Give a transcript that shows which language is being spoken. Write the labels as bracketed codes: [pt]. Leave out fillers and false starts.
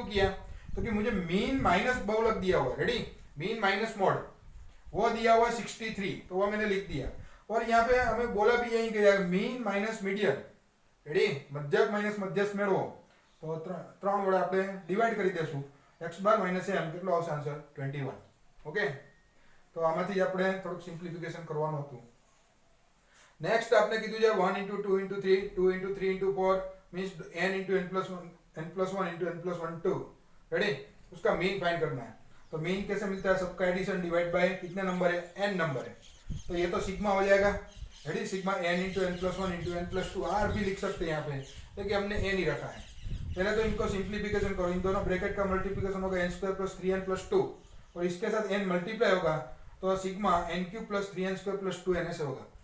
[hi] क्यों किया, क्योंकि मुझे मीन माइनस बहुलक दिया हुआ, रेडी, मीन माइनस मॉड वो दिया हुआ 63, तो वो मैंने लिख दिया। और यहाँ पे हमें बोला भी यही गया, mean minus median, ready, मध्यक minus मध्यस्थ [gu] મેળવો, તો ત્રણ વડે આપણે ડિવાઈડ કરી દેશું, x બાર માઈનસ m કેટલો આવશે આન્સર 21। ઓકે, તો આમાંથી આપણે થોડુંક સિમ્પ્લિફિકેશન કરવાનું હતું। નેક્સ્ટ આપણે કીધું છે 1 * 2 * 3 2 * 3 * 4 means n * n + 1 n + 1 * n + 1 2। [hi] Ready, उसका मीन फाइंड करना है, तो मीन कैसे मिलता है, सबका एडिशन डिवाइड बाय कितने नंबर है, n नंबर है, तो ये तो सिग्मा हो जाएगा। Ready, sigma n * n + 1 * n + 2 r भी लिख सकते हैं यहाँ पे, लेकिन हमने n ही रखा है। पहले तो इनको सिंप्लीफिकेशन करो, इन दोनों ब्रैकेट का मल्टीप्लिकेशन होगा n² + 3n + 2, और इसके साथ n मल्टीप्लाई होगा, तो सिग्मा n³ + 3n² + 2n ऐसे होगा।